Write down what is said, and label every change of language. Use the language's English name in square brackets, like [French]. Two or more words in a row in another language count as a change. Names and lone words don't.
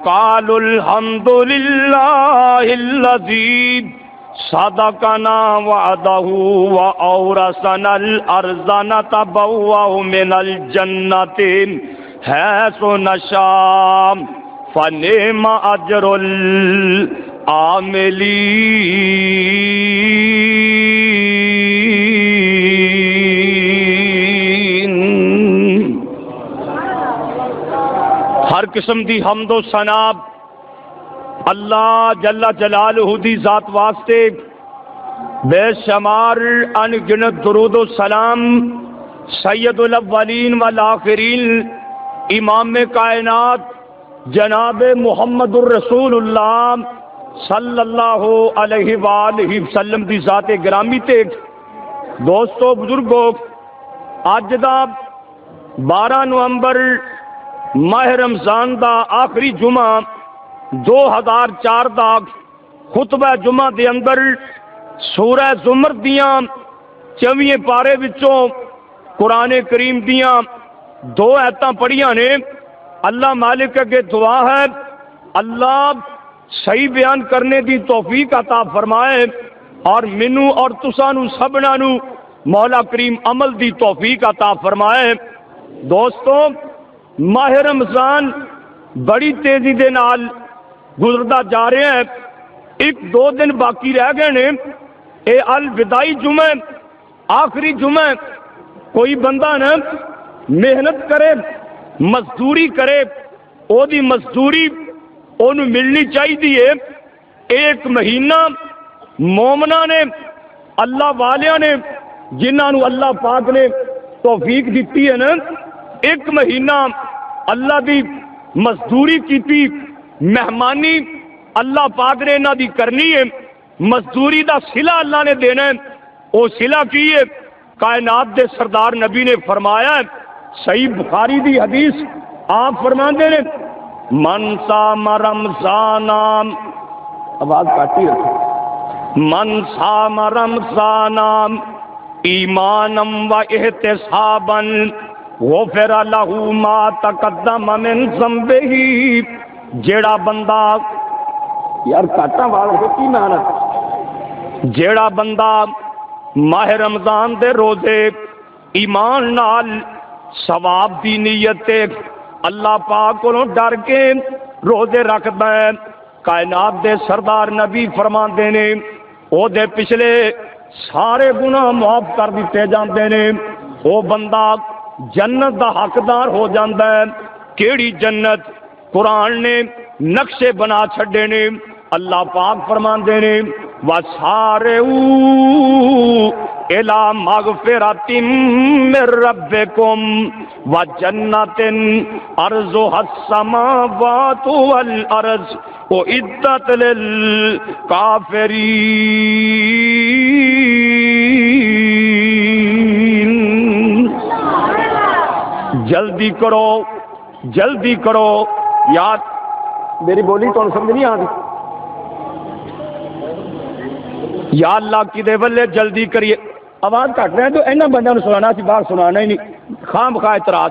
[Arabic] وقالوا الحمد لله الذي صدقنا وعده وأورثنا الأرض نتبوأ من الجنة حيث نشاء فنعم أجر العاملين۔ [Punjabi] ہر قسم دی حمد و ثنا اللہ جل جلالہ دی ذات واسطے، بے شمار ان گنت درود و سلام [Arabic] سید الاولین والآخرین [Punjabi] امام کائنات جناب محمد الرسول اللہ صلی اللہ علیہ وآلہ وسلم دی ذات گرامی تے۔ دوستو بزرگو، اج دا 12 نومبر ماہ رمضان دا آخری جمعہ 2004 دا خطبہ جمعہ دے اندر سورہ زمر دیاں 24 پارے وچوں قرآن کریم دیاں 2 آیتاں پڑھیاں نے۔ اللہ مالک اگے دعا ہے اللہ صحیح بیان کرنے دی توفیق عطا فرمائے، اور مینوں اور تساں نوں سبنا نوں مولا کریم عمل دی توفیق عطا فرمائے۔ دوستو، ماہ رمضان بڑی تیزی دے نال گزردا جا رہا ہے، 1-2 دن باقی رہ گئے نے۔ اے الوداعی جمعہ، آخری جمعہ، کوئی بندہ نا محنت کرے، مزدوری کرے، او دی مزدوری اونوں ملنی چاہیے۔ 1 مہینہ مومناں نے، اللہ والیاں نے، جنہاں نوں اللہ پاک نے توفیق دیتی ہے نا، 1 مہینہ اللہ دی مزدوری کیتی، مہمانی اللہ پاک نے انہاں دی کرنی ہے، مزدوری دا صلہ اللہ نے دینا ہے۔ وہ صلہ کی ہے؟ کائنات دے سردار نبی نے فرمایا ہے، صحیح بخاری دی حدیث، آپ فرماندے نے [Arabic] من صام رمضان، [Punjabi] آواز کاٹی رکھو، من صام رمضان ایمانا و احتسابا غفر له ما تقدم من ذنبه۔ جیڑا بندہ، یار کاٹا والا کی محنت، جیڑا بندہ ماہ رمضان دے روزے ایمان نال ثواب دی نیت تے اللہ پاک کو ڈر کے روزے رکھدا ہے، کائنات دے سردار نبی فرماندے نے او دے پچھلے سارے گناہ معاف کر دیتے جاندے نے، او بندہ جنت دا حقدار ہو جاندا ہے۔ کیڑی جنت؟ قرآن نے نقشے بنا چھڈے نے۔ اللہ پاک فرماندے نے [Arabic] وَسَارِعُوا إِلَىٰ مَغْفِرَةٍ مِّن رَّبِّكُمْ وَجَنَّةٍ عَرْضُهَا السَّمَاوَاتُ وَالْأَرْضُ أُعِدَّتْ لِلْكَافِرِينَ۔ [Punjabi] جلدی کرو، جلدی کرو، یاد میری بولی تو سمجھ نہیں آتی؟ یا اللہ کی دے ولے جلدی کریے، آواز کٹ رہے ہیں تو اینا بندہ نے سنانا سی، باہر سنانا ہی نہیں، خام خواہ اعتراض۔